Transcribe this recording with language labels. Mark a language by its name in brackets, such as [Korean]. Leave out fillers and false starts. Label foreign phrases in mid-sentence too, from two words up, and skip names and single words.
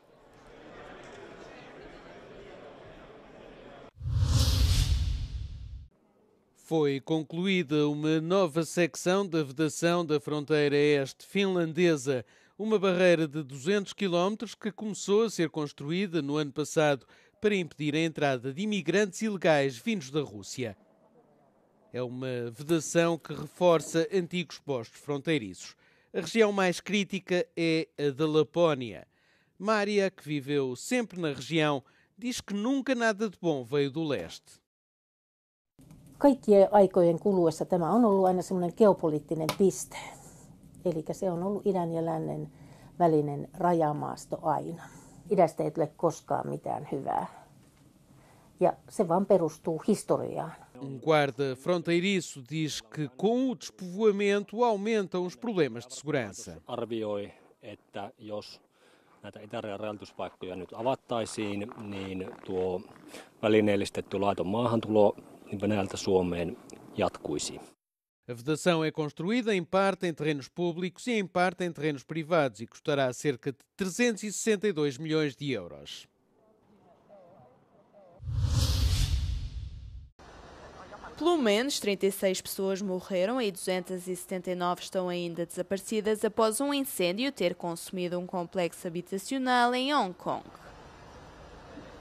[Portuguese] Foi concluída uma nova secção da vedação da fronteira este finlandesa, uma barreira de 200 km que começou a ser construída no ano passado para impedir a entrada de imigrantes ilegais vindos da Rússia. É uma vedação que reforça antigos postos fronteiriços. A região mais crítica é a da Lapónia. Mária, que viveu sempre na região, diz que nunca nada de bom veio do leste. [Finnish] Kaikkien aikojen kuluessa tämä on ollut aina semmoinen geopoliittinen piste. Eli se on ollut idän ja lännen välinen rajamaasto aina. Idästä ei tule koskaan mitään hyvää. Ja se vaan perustuu historiaan. [Portuguese] Guarda fronteiriço diz que com o despovoamento aumentam os problemas de segurança. [Finnish] Arvioi, että jos näitä itärajan rajoituspaikkoja nyt avattaisiin, niin tuo välineellistetty laiton maahantulo Venäjältä Suomeen jatkuisi. [Portuguese] A vedação é construída em parte em terrenos públicos e em parte em terrenos privados e custará cerca de 362 milhões de euros. Pelo menos 36 pessoas morreram e 279 estão ainda desaparecidas após um incêndio ter consumido um complexo habitacional em Hong Kong.